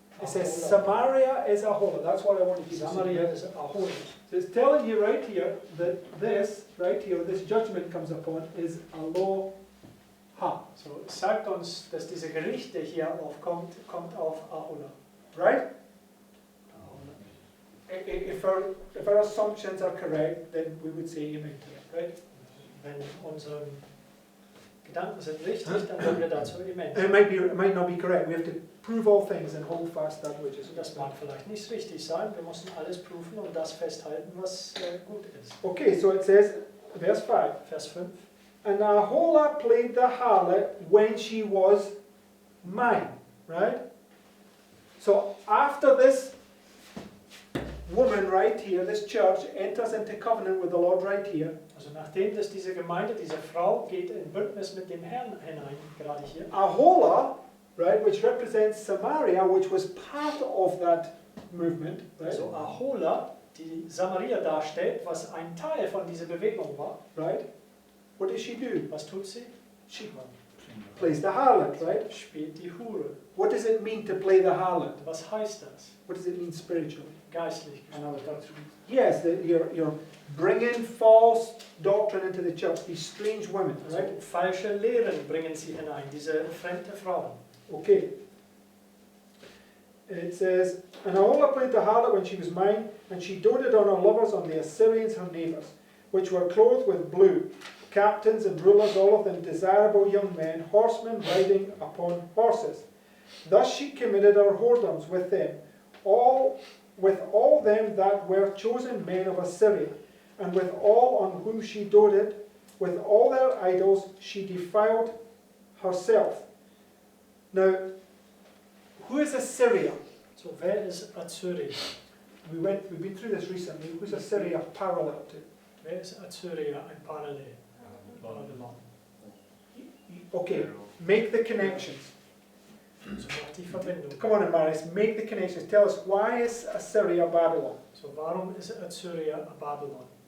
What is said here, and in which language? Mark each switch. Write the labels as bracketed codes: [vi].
[en] It says Samaria is Aholah. That's what I wanted you to see. [de] Samaria ist Aholah. [en] So it's telling you right here that this, right here, this judgment comes upon is Aloha. [de] So, es sagt uns, dass diese Gerichte hier aufkommt, kommt auf Aholah. [en] Right? If our assumptions are correct, then we would say amen to it, right? [de] Wenn unsere Gedanken sind richtig, dann können wir dazu Amen [en] And it might not be correct. We have to prove all things and hold fast that which is [de] Das mag vielleicht nicht richtig sein, wir müssen alles prüfen und das festhalten, was gut ist. [en] Okay, so it says, verse 5, [de] Vers 5. [en] and Aholah played the harlot when she was mine, right? So after this woman right here, this church, enters into covenant with the Lord right here, [de] Also nachdem dass diese Gemeinde, diese Frau geht in Bündnis mit dem Herrn hinein, gerade hier. [en] Aholah, right, which represents Samaria, which was part of that movement, right? [de] Also Aholah, die Samaria darstellt, was ein Teil von dieser Bewegung war. [en] Right? What does she do? [de] Was tut sie? [en] She plays the harlot, right? [de] Spielt die Hure. [en] What does it mean to play the harlot? [de] Was heißt das? [en] What does it mean spiritually? [de] Geistlich. [en] Yes, that you're bringing false doctrine into the church, these strange women, [de] Also [en] right? [de] falsche Lehren bringen sie hinein, diese fremde Frauen. [en] Okay. It says, and Aholah played the harlot when she was mine, and she doted on her lovers, on the Assyrians, her neighbours, which were clothed with blue, captains and rulers, all of them desirable young men, horsemen riding upon horses. Thus she committed her whoredoms with them, with all them that were chosen men of Assyria, and with all on whom she doted, with all their idols she defiled herself. Now, who is Assyria? [de] So, wer ist Assyria? [en] We've been through this recently. Who's Assyria parallel to? [de] Wer ist Assyria ein Parallel? [en] Babylon. Okay, make the connections. [de] So macht die Verbindung. [en] Come on, Amaris, make the connections. Tell us, why is Assyria Babylon? [de] So, warum ist Assyria Babylon?